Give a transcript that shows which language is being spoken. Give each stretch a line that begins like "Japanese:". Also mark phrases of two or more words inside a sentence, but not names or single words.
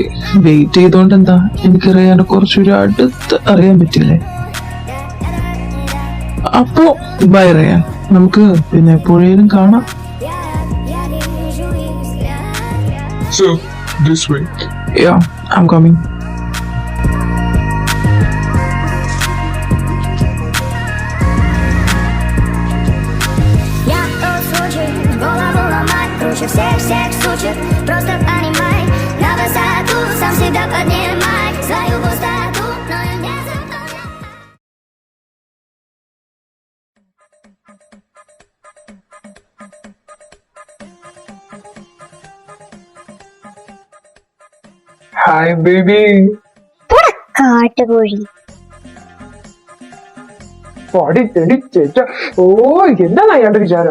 Malayalam: വെയിറ്റ് ചെയ്തോണ്ട് എന്താ, എനിക്കറിയാൻ കുറച്ചൊരു അടുത്ത് അറിയാൻ പറ്റില്ലേ. അപ്പോ ബൈ റയാൻ, നമുക്ക് പിന്നെ എപ്പോഴേലും കാണാം.
English: Sir, this way. Ya, I am coming.
Russian: Я тот случай, голову ломать, круче всех сучек. Просто понимай, на высоту сам себя поднимай свою пустоту, но я не заполняю.
English: Hi baby.
Malayalam: കാട്ടുകോഴി. ഓ, എന്താണ് അയാളുടെ വിചാരം?